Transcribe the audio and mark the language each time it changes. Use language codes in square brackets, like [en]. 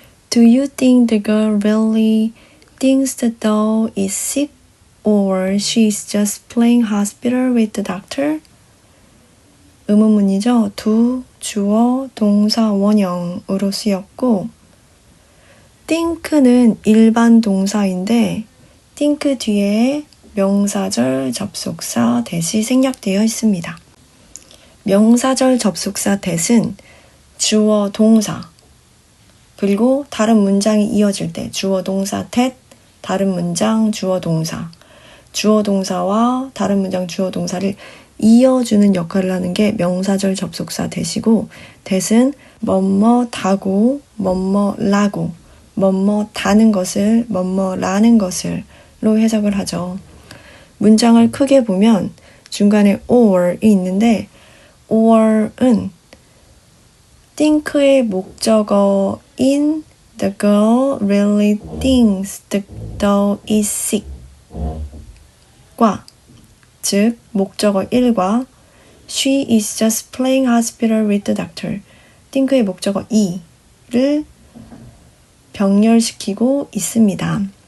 [en] Do you think the girl really thinks the doll is sick or she's just playing hospital with the doctor? [ko] 의문문이죠. 두, 주어, 동사, 원형으로 쓰였고 think는 일반 동사인데 think 뒤에 명사절 접속사 that이 생략되어 있습니다. 명사절 접속사 that은 주어, 동사 그리고 다른 문장이 이어질 때 주어, 동사, that, 다른 문장, 주어, 동사 주어, 동사와 다른 문장, 주어, 동사를 이어주는 역할을 하는 게 명사절 접속사 that이고 that은 뭐뭐다고, 뭐뭐라고, 뭐뭐다는 것을, 뭐뭐라는 것을로 해석을 하죠. 문장을 크게 보면 중간에 or이 있는데 or은 think의 목적어인 [en] the girl really thinks the doll is sick [ko] 과 즉 목적어 1과 [en] she is just playing hospital with the doctor [ko] think의 목적어 2를 병렬시키고 있습니다.